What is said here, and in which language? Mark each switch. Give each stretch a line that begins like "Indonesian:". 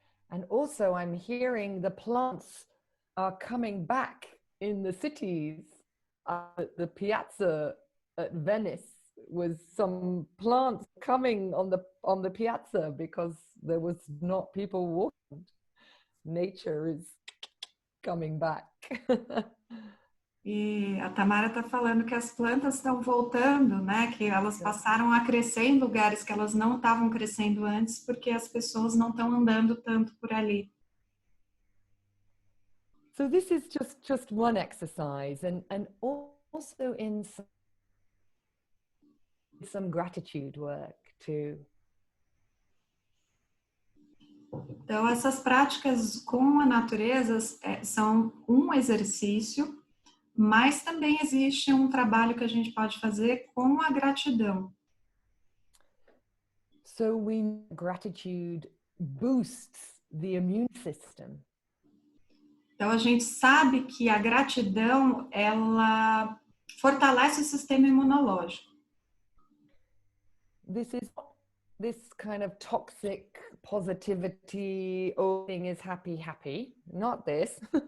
English: And also I'm hearing the plants are coming back in the cities. The piazza at Venice was some plants coming on the piazza because there was not people walking. Nature is coming back.
Portuguese: E a Tamara está falando que as plantas estão voltando, né? Que elas passaram a crescer em lugares que elas não estavam crescendo antes porque as pessoas não estão andando tanto por ali.
English: So this is just one exercise, and also in some gratitude work too.
Portuguese: Então essas práticas com a natureza são um exercício. Mas também existe um trabalho que a gente pode fazer com a gratidão.
English: So gratitude boosts the immune system.
Portuguese: Então a gente sabe que a gratidão ela fortalece o sistema imunológico.
English: This kind of toxic positivity, oh, thing is happy, not this.